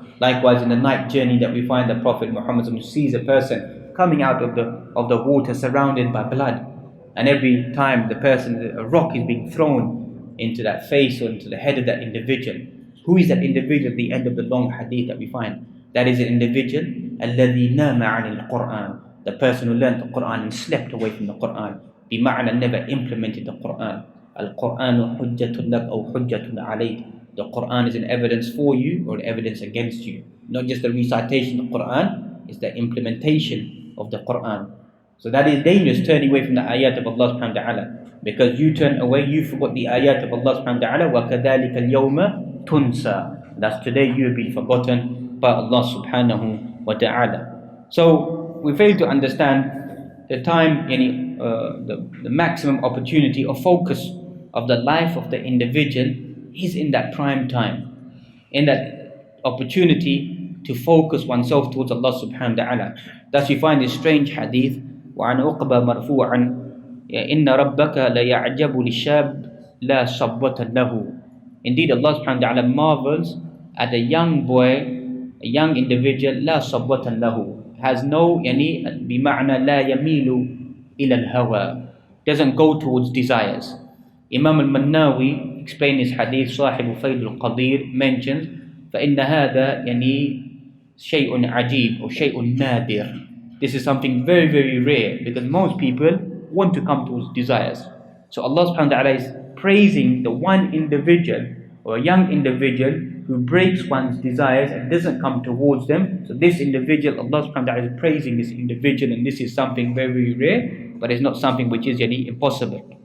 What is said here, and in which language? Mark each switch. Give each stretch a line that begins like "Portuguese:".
English: Likewise, in the night journey that we find the Prophet Muhammad sees a person coming out of the water surrounded by blood, and every time a rock is being thrown into that face or into the head of that individual. Who is that individual at the end of the long hadith that we find? That is an individual
Arabic: الَّذِي نَامَ عَنِ الْقُرْآنِ,
English: the person who learned the Quran and slept away from the Quran. بمعنى never implemented the Quran.
Arabic: الْقُرْآنُ حُجَّةٌ لَكَ أَوْ حُجَّةٌ عَلَيْكَ.
English: The Quran is an evidence for you or an evidence against you. Not just the recitation of the Quran, it's the implementation of the Quran. So that is dangerous, turning away from the ayat of Allah subhanahu wa ta'ala. Because you turn away, you forgot the ayat of Allah subhanahu wa ta'ala.
Arabic: وَكَذَلِكَ الْيَوْمَ تُنْسَى.
English: That's today you have been forgotten by Allah subhanahu wa ta'ala. So we fail to understand the time, the maximum opportunity or focus of the life of the individual is in that prime time, in that opportunity to focus oneself towards Allah subhanahu wa ta'ala. Thus you find this strange hadith,
Arabic: وعن عقبة مرفوعا إن ربك ليعجب للشاب لا صبوة له.
English: Indeed, Allah subhanahu wa ta'ala marvels at a young boy, a young individual,
Arabic: لا صبوة له,
English: has no,
Arabic: بمعنى لا يميل إلى الهوى,
English: doesn't go towards desires. Imam al-Mannawi explained this hadith,
Arabic: صاحب فيض القدير,
English: mentions
Arabic: فإن هذا شيء عجيب
English: or
Arabic: شيء نادر.
English: This is something very, very rare, because most people want to come towards desires. So Allah subhanahu wa ta'ala is praising the one individual or a young individual who breaks one's desires and doesn't come towards them. So this individual, Allah subhanahu wa ta'ala is praising this individual, and this is something very, very rare, but it's not something which is impossible.